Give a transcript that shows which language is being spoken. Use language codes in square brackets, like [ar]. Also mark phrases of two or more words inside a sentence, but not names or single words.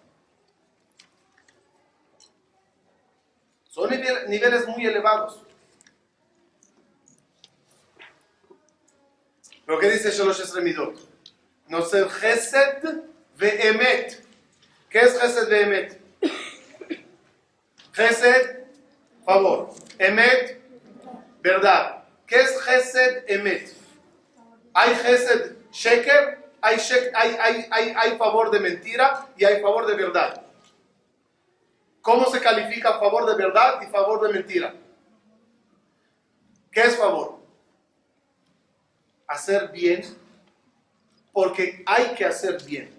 [es] Son niveles muy elevados. ¿Pero qué dice [he] שלוש עשרה מידות? נוצר חסד ואמת. [es] ¿Qué es [he] חסד ואמת? [es] Chesed, favor. Emet, verdad. ¿Qué es [he] חסד אמת? [es] Hay [he] חסד שקר, [es] hay favor de mentira y hay favor de verdad. ¿Cómo se califica favor de verdad y favor de mentira? ¿Qué es favor? Hacer bien porque hay que hacer bien.